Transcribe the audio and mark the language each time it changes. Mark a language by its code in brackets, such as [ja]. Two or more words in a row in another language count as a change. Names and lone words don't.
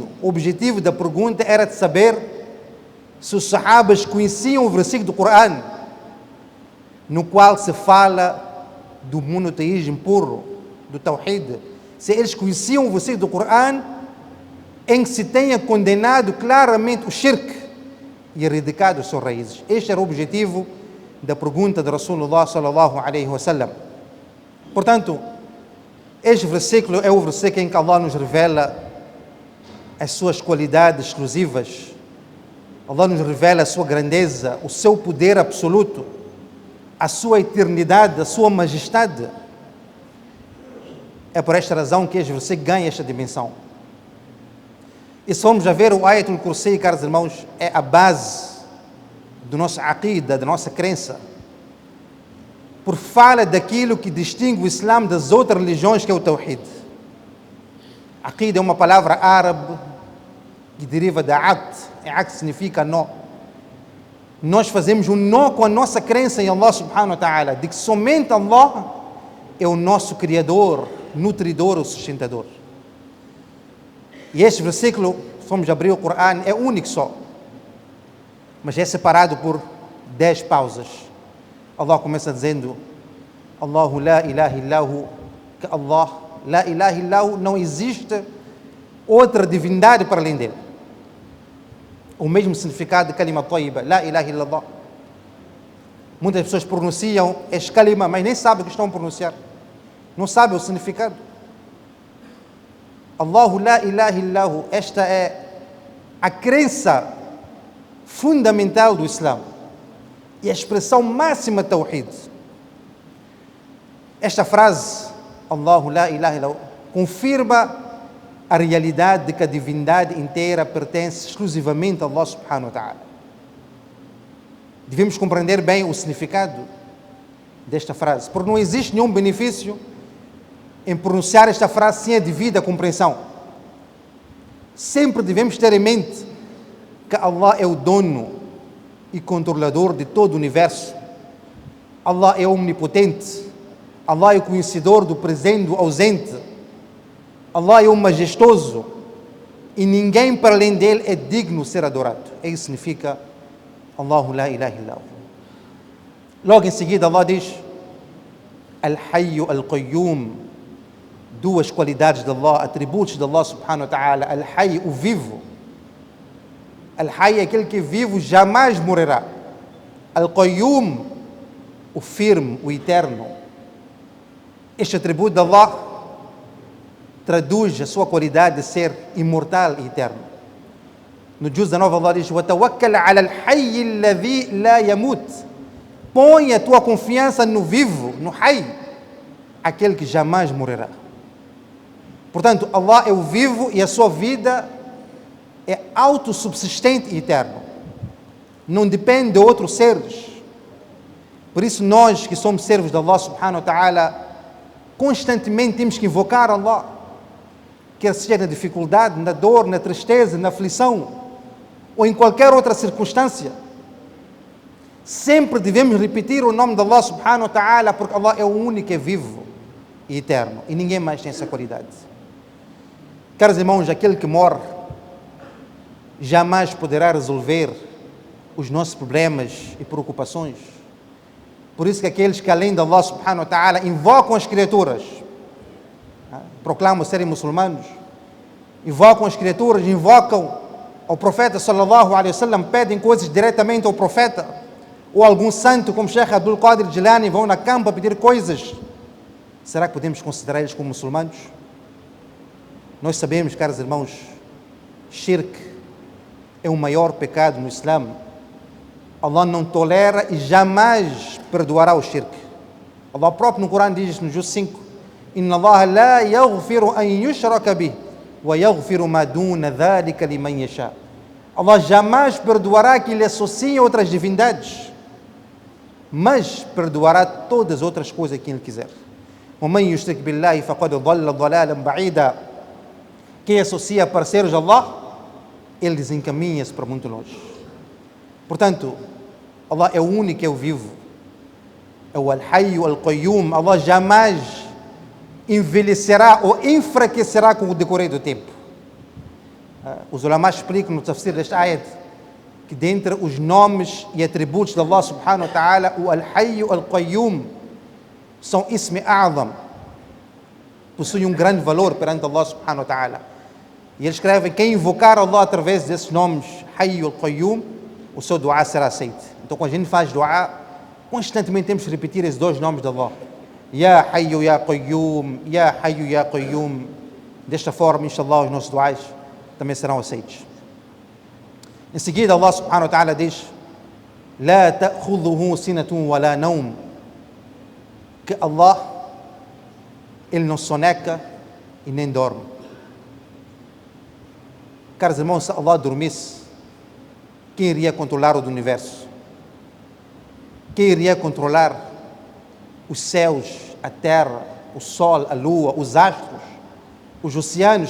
[pt] O objetivo da pergunta era de saber se os sahabas conheciam o versículo do Corão, no qual se fala do monoteísmo puro, do Tawhid. Se eles conheciam o versículo do Corão em que se tenha condenado claramente o shirk e erradicado as suas raízes. Este era o objetivo da pergunta de [ar] رسول الله صلى الله عليه وسلم. [pt] Portanto, este versículo é o versículo em que Allah nos revela as suas qualidades exclusivas. Allah nos revela a sua grandeza, o seu poder absoluto, a sua eternidade, a sua majestade. É por esta razão que este versículo ganha esta dimensão. E se formos a ver o Ayatul Kursi, caros irmãos, é a base do nosso aqida, da nossa crença. Por fala daquilo que distingue o Islã das outras religiões, que é o Tawhid. Aqida é uma palavra árabe que deriva da aqd. Aqd significa nó. Nós fazemos um nó com a nossa crença em Allah [ar] سبحانه وتعالى, [pt] de que somente Allah é o nosso Criador, nutridor ou sustentador. E este versículo, se formos abrir o Corão, é único só, mas é separado por 10 pausas. Allah começa dizendo: [ar] الله لا إله إلا هو, que Allah, لا إله إلا هو, [pt] não existe outra divindade para além dele. O mesmo significado de [ar] كلمة طيبة، لا إله إلا الله. [pt] Muitas pessoas pronunciam este kalima, mas nem sabem o que estão a pronunciar, não sabem o significado. [ar] الله لا إله إلا هو, [pt] esta é a crença fundamental do Islã e a expressão máxima de Tawhid. Esta frase, [ar] الله لا إله إلا هو, [pt] confirma a realidade de que a divindade inteira pertence exclusivamente a Allah [ar] سبحانه وتعالى. [pt] Devemos compreender bem o significado desta frase, porque não existe nenhum benefício em pronunciar esta frase sem a devida compreensão. Sempre devemos ter em mente que Allah é o dono e controlador de todo o universo. Allah é omnipotente. Allah é o conhecedor do presente e do ausente. Allah é o majestoso e ninguém para além dele é digno de ser adorado. Isso significa [ar] الله لا إله إلا هو. [pt] Logo em seguida Allah diz [ar] الحي القيوم, [pt] duas qualidades de Allah, atributos de Allah [ar] سبحانه وتعالى. [pt] Al-Hayy, o vivo. Al-Hayy é aquele que é vivo, jamais morrerá. Al-Qayyum, o firme, o eterno. Este atributo de Allah traduz a sua qualidade de ser imortal e eterno. No juz 19 Allah diz: [ar] وَتَوَكَّلْ عَلَى الْحَيِّ الَّذِي لَا يَمُوتُ. [pt] Põe a tua confiança no vivo, no Hayy, aquele que jamais morrerá. Portanto, Allah é o vivo e a sua vida é autossubsistente e eterno. Não depende de outros seres. Por isso nós que somos servos de Allah [ar] سبحانه وتعالى, [pt] constantemente temos que invocar Allah, quer seja na dificuldade, na dor, na tristeza, na aflição, ou em qualquer outra circunstância. Sempre devemos repetir o nome de Allah [ar] سبحانه وتعالى, [pt] porque Allah é o único que é vivo e eterno, e ninguém mais tem essa qualidade. Caros irmãos, aquele que morre jamais poderá resolver os nossos problemas e preocupações. Por isso que aqueles que além de Allah [ar] سبحانه وتعالى [pt] invocam as criaturas, proclamam serem muçulmanos, invocam as criaturas, invocam ao profeta [ar] صلى الله عليه وسلم, [pt] pedem coisas diretamente ao profeta, ou algum santo como Sheikh Abdul Qadir Jilani, vão na campa pedir coisas. Será que podemos considerar eles como muçulmanos? Nós sabemos, [ar] caros irmãos, [pt] shirk é o maior pecado no Islã. Allah não tolera e jamais perdoará o shirk. Allah próprio no Corão diz no Juz 5: [ar] إن الله لا يغفر أن يشرك به ويغفر ما دون ذلك لمن يشاء. [pt] Allah jamais perdoará que lhe associe outras divindades, mas perdoará todas as outras coisas que ele quiser. [ar] وَمَنْ يُشْرِكْ بِاللَّهِ فَقَدْ ضَلَّ ضَلَالًا بَعِيدًا. [pt] Quem associa parceiros a Allah, ele desencaminha-se para muito longe. Portanto, Allah é o único, é o vivo, é o [ar] الحي، القيوم. [pt] Allah jamais envelhecerá ou enfraquecerá com o decorrer do tempo. Os ulama explicam no tafsir deste ayat que dentre os nomes e atributos de Allah [ar] سبحانه وتعالى, [pt] o [ar] الحي، القيوم [pt] são [ar] اسم أعظم, [pt] possuem um grande valor perante Allah [ar] سبحانه وتعالى. [pt] E eles escrevem: quem invocar Allah através desses nomes, [ar] حي القيوم, [pt] o seu dua será aceito. Então, quando a gente faz dua, constantemente temos que repetir esses dois nomes de Allah: [ar] يا حي يا قيوم، يا حي يا قيوم. [pt] Desta forma, inshallah, os nossos duas também serão aceitos. Em seguida, Allah [ar] سبحانه وتعالى [pt] diz: [ar] لا تأخذه سنة ولا نوم. [pt] Que Allah, ele não soneca e nem dorme. Caros irmãos, se Allah dormisse, quem iria controlar o universo? Quem iria controlar os céus, a terra, o sol, a lua, os astros, os oceanos?